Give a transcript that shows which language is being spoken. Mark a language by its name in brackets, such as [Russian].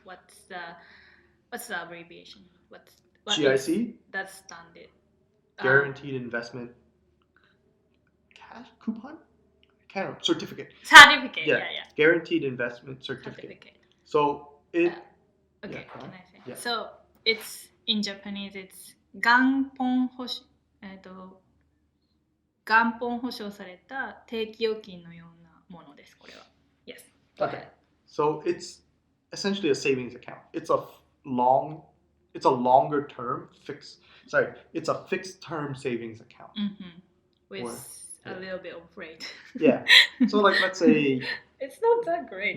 [English] What's the abbreviation? What GIC? That's standard. Guaranteed Investment Cash Coupon? certificate. Certificate. Yeah. Yeah. Guaranteed investment certificate. So it. Okay. Yeah, Can I say? yeah. So it's in Japanese. It's [Japanese] 元本保証元本保証された定期預金のようなものです。これは。 [English] Yes. Go Okay. ahead. So it's essentially a savings account. It's a longer term fixed. Sorry, it's a fixed term savings account. With Or- a little bit of rate. Yeah. So like let's say It's not that great.